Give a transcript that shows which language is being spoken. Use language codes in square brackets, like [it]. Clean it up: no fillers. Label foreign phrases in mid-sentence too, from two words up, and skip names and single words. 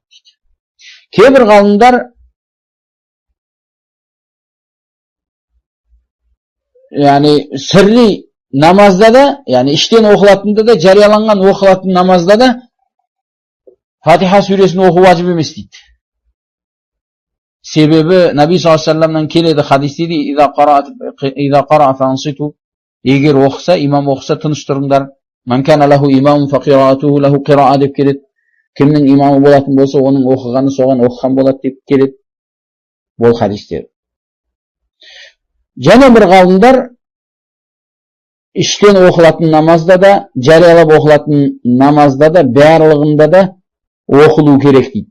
[kk] Кейбір ғалымдар яғни сirri намазда да, яғни іштен оқылатында да, жарияланған оқылатын намазда да Фатиха сүресін оқу важип емес дейді. Себебі Наби [ar] صلى الله عليه وسلم [kk] келеді хадисте де, [ar] «إذا قرأ فأنصتوا», [kk] егер оқыса, имам оқыса тыныш тұрыңдар. [ar] «من كان له إمام فقراءته له قراءة» [kk] деп келеді. Кімнің имамы болатын болса, оның оқығаны соған оқыған болады деп келеді. Бұл хадистер. Және бір ғалымдар іштен оқылатын намазда да, жариялап оқылатын намазда да, барлығында да оқылу керек дейді.